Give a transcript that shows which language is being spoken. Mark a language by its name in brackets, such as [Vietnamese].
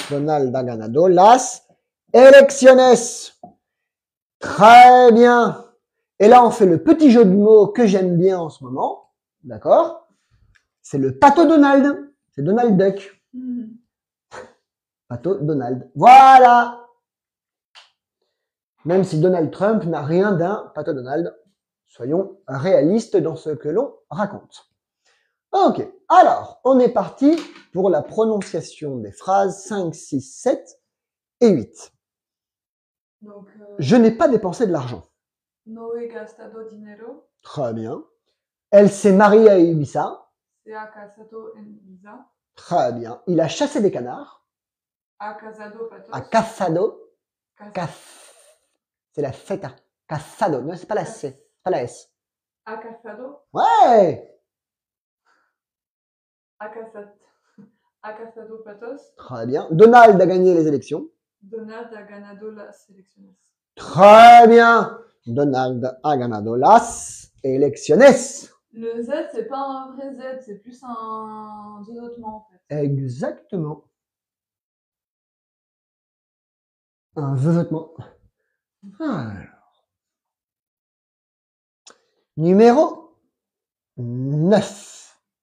[Spanish] Donald ha ganado las elecciones. [French] Très bien. Et là, on fait le petit jeu de mots que j'aime bien en ce moment. D'accord? [Spanish] C'est le pato Donald. [French] C'est Donald Duck. [Spanish] Pato Donald. [French] Voilà. Même si Donald Trump n'a rien d'un [Spanish] pato Donald. [French] Soyons réalistes dans ce que l'on raconte. Ok. Alors, on est parti pour la prononciation des phrases 5, 6, 7 et 8. Donc, je n'ai pas dépensé de l'argent. [Spanish] No he gastado dinero. [French] Très bien. Elle s'est mariée à Ibiza. [Spanish] Se ha casado en Ibiza. [French] Très bien. Il a chassé des canards. [Spanish] Ha cazado patos. A cazado. Caz- [French] C'est la feta. [Spanish] Cazado. [French] Non, c'est pas la C. C'est pas la S. [Spanish] Ha cazado. [French] Ouais. [Spanish] Ha cazado patos. [French] Très bien. Donald a gagné les élections. [Spanish] Donald ha ganado las elecciones. [French] Très bien. [Spanish] Donald a ganado las elecciones. [French] Le Z, c'est pas un vrai Z, c'est plus un zozotement en fait. Exactement. Un votement. Alors. Numéro 9.